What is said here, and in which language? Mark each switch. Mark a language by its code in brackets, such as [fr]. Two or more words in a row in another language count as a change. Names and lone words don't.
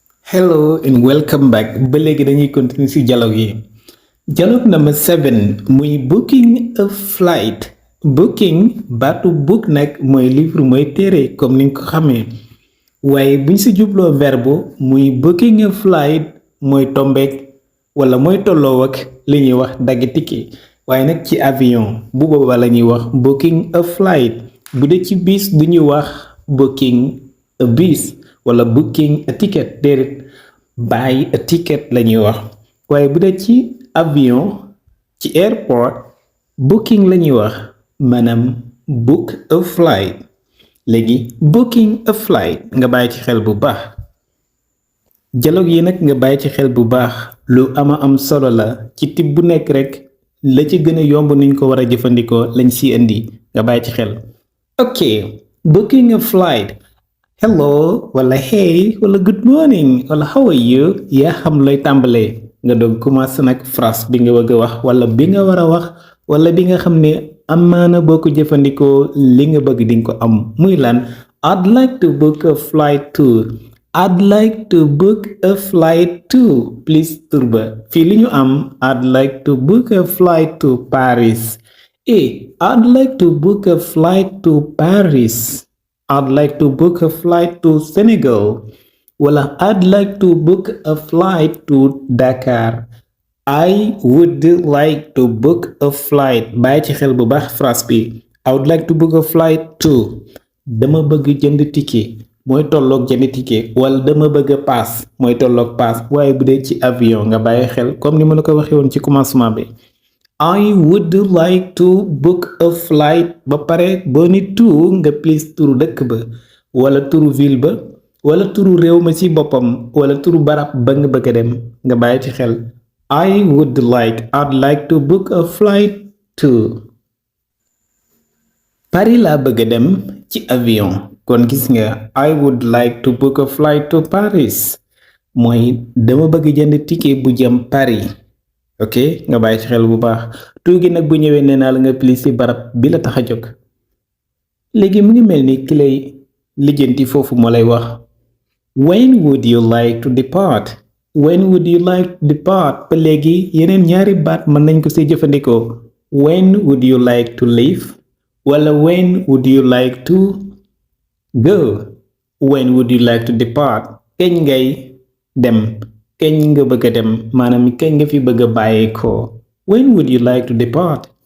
[en] Hello and welcome back [wo] ba léegi dañuy continuer ci dialogue yi [en] dialogue number 7 [wo] muy [en] booking a flight booking [wo] baatu book nag mooy livre mooy téere comme ni nga ko xamee waaye buñ ci jubloo verbe muy [en] booking a flight [wo] mooy tombeek wala mooy tolloo ak li ñuy wax dagg ticket waaye nag ci avion bu boobaa la ñuy wax [en] booking a flight [wo] bu dee ci bis du ñuy wax [en] booking a bus [wo] wala [en] booking a ticket [wo] déedéet [en] buy a ticket [wo] la ñuy wax waaye bu dee ci avion ci airport booking la ñuy wax maanaam [en] book a flight [wo] léegi [en] booking a flight [wo] nga bàyyi ci xel bu baax dialogue yi nag nga bàyyi ci xel bu baax lu am solo la ci tib bu nekk rek la ci gën a yomb nuñ ko war a jëfandikoo lañ ci indi nga bàyyi ci xel [en] ok booking a flight hello [wo] wala hey wala [en] good morning [wo] wala [en] how are you [wo] yaa xam looy tàmbalee nga doog commencé nag phrase bi nga bëgg a wax wala bi nga war a wax wala bi nga xam ne amaana boo ko jëfandikoo li nga bëgg di nga ko am muy lan [en] I'd like to book a flight to I'd like to book a flight to please [wo] turba fii li ñu am [en] I'd like to book a flight to Paris I'd like to book a flight to Paris I'd like to book a flight to Senegal wala I'd like to book a flight to Dakar I would like to book a flight [wo] bàyyi ci xel bu baax phrase bi [en] I would like to book a flight to [wo] dama bëgg jënd ticket mooy tolloog jënd ticket wala dama bëgg a paas mooy tolloog paas waaye bu dee ci avion nga bàyyi xel comme ni ma la ko waxee woon ci commencement bi [en] I would like to book a flight [wo] ba pare boo ni to nga please turu dëkk ba wala turu ville ba wala turu réew ma ci boppam wala turu barab ba nga bëgg a dem nga bàyyi ci xel [en] I'd like to book a flight to Paris [wo] laa bëgg a dem ci avion kon gis nga [en] I would like to book a flight to Paris [wo] mooy dama bëgg jënd ticket bu jëm Paris ok nga bàyyi ci xel bu baax tuugi nag bu ñëwee nee naa la nga pli ci barab bi la tax a jóg léegi mu ngi mel ni ki lay lijjanti foofu moo lay wax when [en] would you like to depart when would you like to depart [wo] ba léegi yeneen ñaari baat mën nañ ko ci jëfandikoo [en] when would you like to leave wala when would you like to go when would you like to depart [wo] kañ ngay dem kañ nga bëgg a dem maanaam kañ nga fi bëgg a bàyyeekoo [en] when would you like to depart